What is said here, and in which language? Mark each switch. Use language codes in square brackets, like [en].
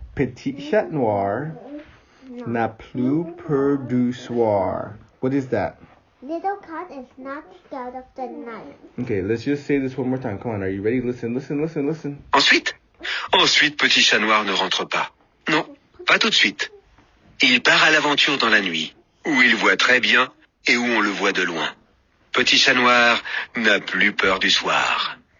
[fr] Petit Chat Noir n'a plus peur du soir. [en] What is that? Little cat is not scared of the night. Okay, let's just say this one more time. Come on, are you ready? Listen. [fr] Ensuite, Petit Chat Noir ne rentre pas. Non, pas tout de suite. Il part à l'aventure dans la nuit, où il voit très bien et où on le voit de loin. Petit Chat Noir n'a plus peur du soir.